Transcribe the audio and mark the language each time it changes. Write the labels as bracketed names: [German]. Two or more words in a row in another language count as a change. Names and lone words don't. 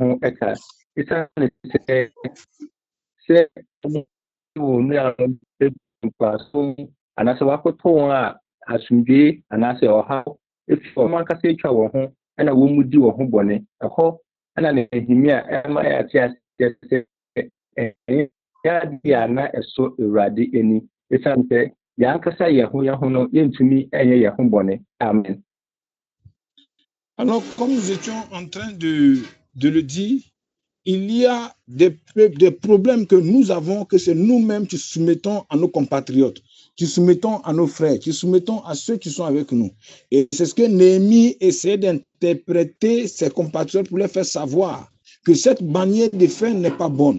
[Akan] ho ɛka ɛsane sɛ wɔn a nkwaso anaasɛ wakɔtɔ wɔn a asomdwee anaasɛ ɔhaw efi wɔn ankasa atwa wɔn ho ɛna wɔn mu di wɔn ho bɔne ɛhɔ ɛna Nehemia ɛma yɛate asɛ sɛ yɛade a na ɛso Awurade ani ɛsane sɛ yɛankasa yɛn ho no yɛntumi ɛnyɛ yɛn ho bɔne. Amen. [French] Alors, comme nous étions en train de le dire, il y a des problèmes que nous avons, que c'est nous-mêmes qui soumettons à nos compatriotes, qui soumettons à nos frères, qui soumettons à ceux qui sont avec nous. Et c'est ce que Néhémie essaie d'interpréter ses compatriotes pour leur faire savoir que cette manière de faire n'est pas bonne.